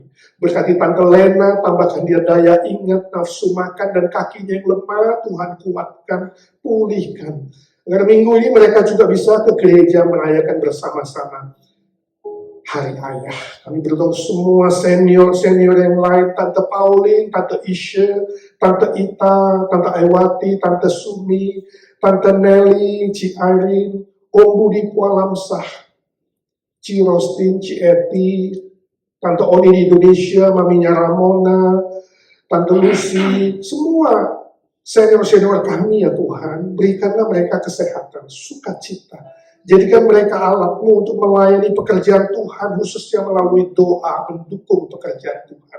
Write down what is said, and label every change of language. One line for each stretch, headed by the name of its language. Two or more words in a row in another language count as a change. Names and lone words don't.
Indonesian: Berkati Tante Lena, tambahkan dia daya ingat, nafsu makan, dan kakinya yang lemah, Tuhan kuatkan, pulihkan. Agar minggu ini mereka juga bisa ke gereja merayakan bersama-sama Hari Ayah. Kami berdoa semua senior-senior yang lain, Tante Pauline, Tante Isha, Tante Ita, Tante Aiwati, Tante Sumi, Tante Nelly, Ci Irene, Om Budi Pualamsah, Ci Rostin, Ci Eti, Tante Oni di Indonesia, Maminya Ramona, Tante Lucy, semua senior-senior kami ya Tuhan, berikanlah mereka kesehatan, sukacita. Jadikan mereka alat-Mu untuk melayani pekerjaan Tuhan, khususnya melalui doa mendukung pekerjaan Tuhan.